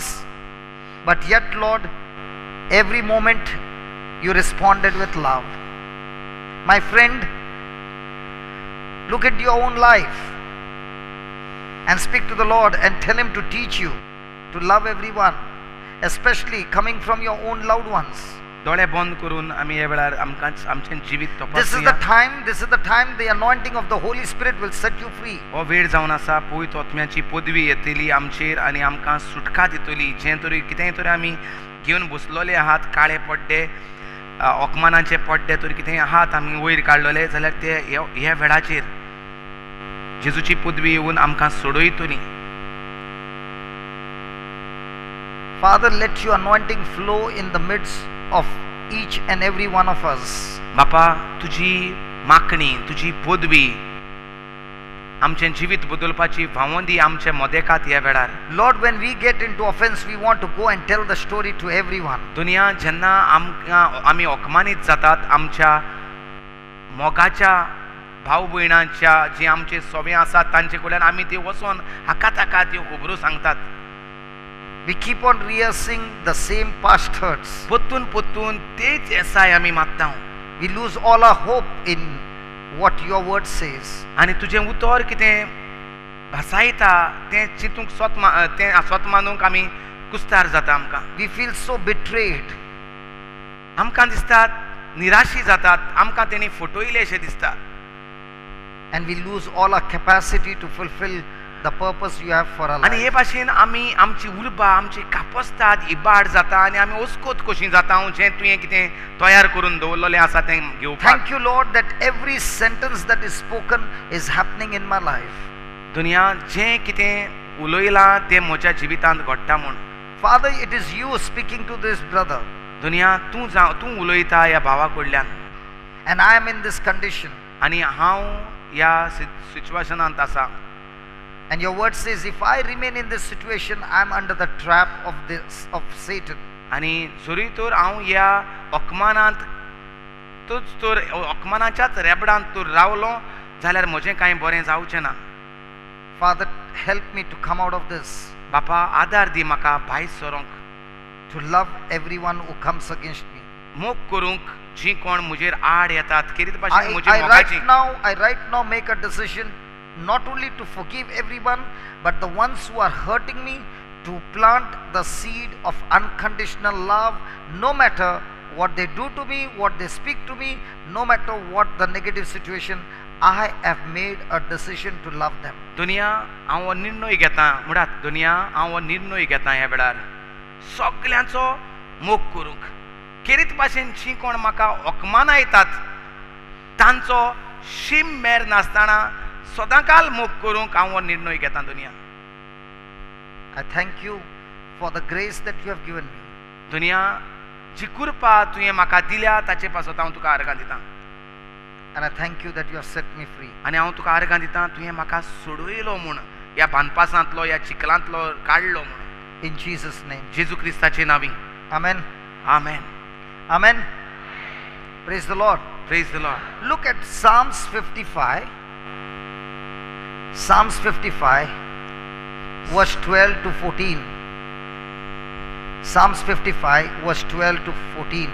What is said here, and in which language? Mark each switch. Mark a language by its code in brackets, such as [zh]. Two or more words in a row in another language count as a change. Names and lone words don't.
[en] But yet, Lord, every moment you responded with love. My friend, look at your own life and speak to the Lord and tell Him to teach you to love everyone, especially coming from your own loved ones. [kok] दोळे बंद करून आमी ह्या वेळार आमचें जिवीत [en] This is the time the anointing of the Holy Spirit will set you free. [kok] हो वेळ जावन आसा. पवित्र आत्म्याची पदवी येतली आमचेर आनी आमकां सुटका दितली. जें तरी कितेंय तरी आमी घेवन बसलोले आहात, काळे पड्डे, ओकमानाचे पड्डे तरी कितेंय आहात आमी वयर काडलेले जाल्यार ते ह्या वेळाचेर जेजूची पदवी येवन आमकां सोडयतली. [en] Father, let your anointing flow in the midst of each and every one of us. [kok] बापा, तुजी मागणी, तुजी पदवी आमचें जिवीत बदलपाची भावंदी आमचे मदेकात ह्या वेळार. [en] Lord, when we get into offense, we want to go and tell the story to everyone. [kok] दुनिया जेन्ना आमी ओकमानीत जातात आमच्या मोगाच्या भाव भयणांच्या जी आमचे सोबे आसात तांचे कडल्यान आमी ती वचोन हाका ताका त्यो खबरो सांगतात. [en] We keep on rehearsing the same past hurts. [kok] पोत्तून तेच येसाय आमी मागता. [en] We lose all our hope in what your word says. [kok] आनी तुजें उतर कितें भासायता तें चिंतूंक स्वत मानूंक आमी कुस्तार जाता. आमकां [en] We feel so betrayed. [kok] आमकां दिसतात निराशी जातात. आमकां तेणी फटयले अशें दिसता. [en] And we lose all our capacity to fulfill the purpose you have for our [kok] आनी हे [en] life. [kok] भाशेन आमी आमची उर्बा आमची कापस्तात इबाड जाता आनी आमी ओस्कोत कशीं जाता जें तुवें कितें तयार करून दवरलेलें आसा तें घेवपाक. [en] Thank you, Lord, that every sentence that is spoken is happening in my life. [kok] दुनिया जें कितें उलयलां तें म्हज्या जिवितांत घडटा म्हूण. [en] Father, it is you speaking to this brother. [kok] दुनिया तूं उलयता ह्या भावा कडल्यान. [en] And I am in this condition. [kok] आनी हांव ह्या सिच्युएशनांत आसा. [en] And your word says, if I remain in this situation, I am under the trap of Satan. [kok] आनी जरी तर हांव ह्या अकमानांत तूच तर अकमानाच्याच रेबडांत तर रावलो जाल्यार म्हजें कांय बरें जावचें ना. [en] Father, help me to come out of this, [kok] बापा आदार दी म्हाका भायर सरोंक, [en] to love everyone who comes against me. [kok] मोग करूंक जीं कोण म्हजेर आड येतात कितें भाशेन म्हजी मोगाची. [en] I right now make a decision not only to forgive everyone, but the ones who are hurting me, to plant the seed of unconditional love, no matter what they do to me, what they speak to me, no matter what the negative situation, I have made a decision to love them. [kok] दुनिया हांव हो निर्णय घेता, म्हणटात दुनिया हांव हो निर्णय घेता ह्या वेळार सगल्यांचो मोग करूंक. कितें भाशेन जीं कोण म्हाका अकमानायतात तांचो शीम मेर नासतना सदांकाल मोग करूंक हांव हो निर्णय घेता. दुनिया [en] I thank you for the grace that you have given me. [kok] दुनिया जी कृपा तुवें म्हाका दिल्या ताचे पासत हांव तुका आर्गां दितां. [en] And I thank you that you have set me free. [kok] आनी हांव तुका आर्गां दितां तुवें म्हाका सोडयलो म्हूण, ह्या बांदपासांतलो ह्या चिखलांतलो काडलो म्हूण. [en] In Jesus' name. [kok] जेजू क्रिस्ताचे नांवी. [en] Amen. [kok] आमेन. [en] Amen. Praise the Lord. Praise the Lord. Look at Psalms 55. Psalms 55, verse 12 to 14. Psalms 55, verse 12 to 14.